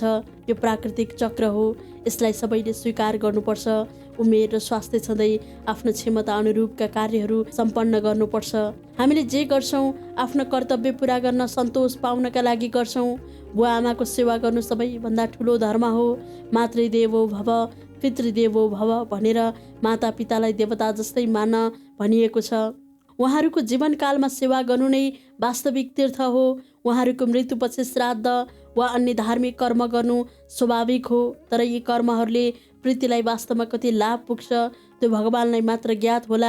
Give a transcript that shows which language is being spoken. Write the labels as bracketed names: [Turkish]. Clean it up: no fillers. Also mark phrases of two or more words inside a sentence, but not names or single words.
[Nepali] यो प्राकृतिक चक्र हो। यसलाई सबैले स्वीकार गर्नुपर्छ। उमेर र स्वास्थ्य छँदै आफ्नो क्षमता अनुरूपका कार्यहरू सम्पन्न गर्नुपर्छ। हामीले जे गर्छौँ आफ्नो कर्तव्य पुरा गर्न सन्तोष पाउनका लागि गर्छौँ। बुवा आमाको सेवा गर्नु सबैभन्दा ठुलो धर्म हो। [Sanskrit] मातृदेवो भव पितृदेवो भव [Nepali] भनेर माता पितालाई देवता जस्तै मान्न भनिएको छ। उहाँहरूको जीवनकालमा सेवा गर्नु नै वास्तविक तीर्थ हो। उहाँहरूको मृत्युपछि श्राद्ध वा अन्य धार्मिक कर्म गर्नु स्वाभाविक हो। तर यी कर्महरूले प्रीतिलाई वास्तवमा कति लाभ पुग्छ त्यो भगवानलाई मात्र ज्ञात होला।